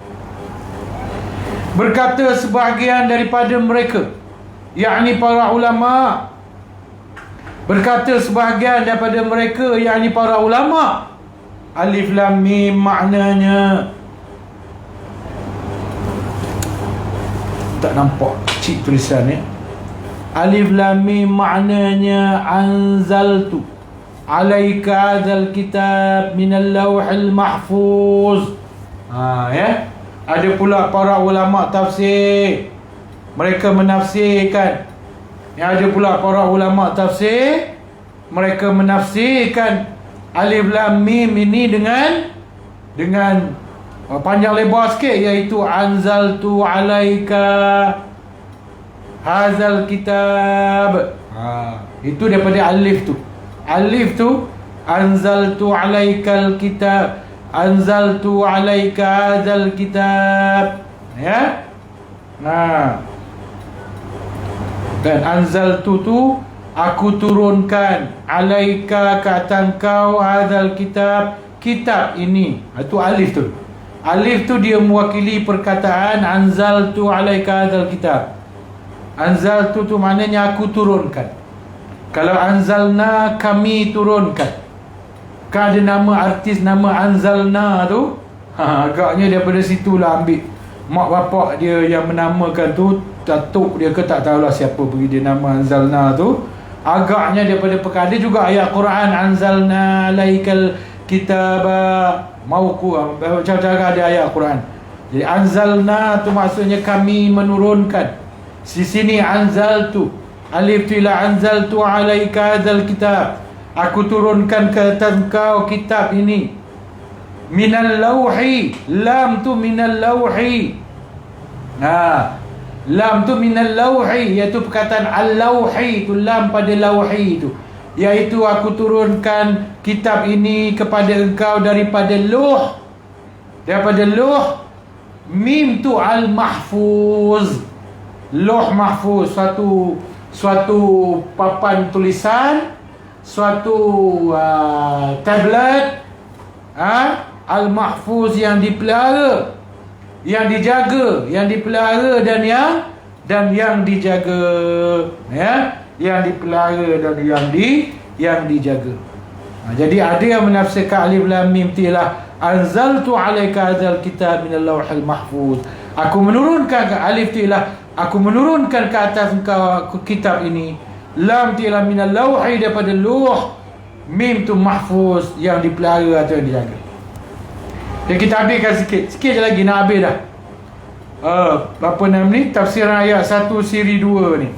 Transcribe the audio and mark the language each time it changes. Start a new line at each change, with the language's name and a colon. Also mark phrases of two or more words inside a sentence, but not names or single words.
Malay: Berkata sebahagian daripada mereka, yakni para ulama, berkata sebahagian daripada mereka, yakni para ulama,
Arabic: ألف لام ميم
Malay: maknanya, tak nampak kecil tulisannya.
Arabic: ألف لام ميم maknanya أنزلت عليك هذا الكتاب من اللوح المحفوظ.
Malay: Ya. Ada pula para ulama tafsir, mereka menafsirkan. Ada pula para ulama tafsir, mereka menafsirkan
Arabic: ألف لام ميم
Malay: ini dengan panjang lebar sikit, iaitu
Arabic: أنزلت عليك هذا الكتاب.
Malay: Itu daripada alif tu. Alif tu
Arabic: أنزلت عليك الكتاب, أنزلت عليك هذا الكتاب,
Malay: ya. Dan anzaltu tu aku turunkan, alaika ke atas kau,
Arabic: هذا الكتاب,
Malay: kitab ini. Itu alif tu. Alif tu dia mewakili perkataan
Arabic: أنزلت عليك هذا الكتاب.
Malay: Anzaltu tu maknanya aku turunkan. Kalau anzalna, kami turunkan. Kan ada nama artis nama Anzalna tu. Agaknya daripada situlah ambil. Mak bapak dia yang menamakan tu, datuk dia ke tak tahulah siapa bagi dia nama Anzalna tu. Agaknya daripada perkara juga ayat Quran,
Arabic: أنزلنا عليك الكتاب,
Malay: macam cara ada ayat Quran. Jadi anzalna tu maksudnya kami menurunkan. Di sini anzaltu, alif tu ila
Arabic: أنزلت عليك هذا الكتاب,
Malay: aku turunkan ke atas kau kitab ini.
Arabic: من اللوح, lam tu من اللوح.
Malay: Lam tu
Arabic: من اللوح,
Malay: iaitu perkataan al-lauhi tu, lam pada lauhi tu, iaitu aku turunkan kitab ini kepada engkau daripada luh. Daripada luh. Mim tu al-mahfuz. Luh mahfuz, suatu papan tulisan, suatu tablet, al-mahfuz yang dipelihara, yang dijaga, yang dipelihara dan yang dijaga, ya, yang dipelihara dan yang dijaga. Jadi ada yang menafsirkan
Arabic: ألف لام ميم
Malay: ialah
Arabic: أنزلت عليك هذا الكتاب من اللوح المحفوظ.
Malay: Aku menurunkan ke alif ialah aku menurunkan ke atas engkau kitab ini. Lam ialah
Arabic: من اللوح,
Malay: daripada luh. Mim tu mahfuz, yang dipelihara atau yang dijaga. Dan kita habiskan sikit je lagi, nak habis dah. Apa nama ni? Tafsiran ayat 1 siri 2 ni.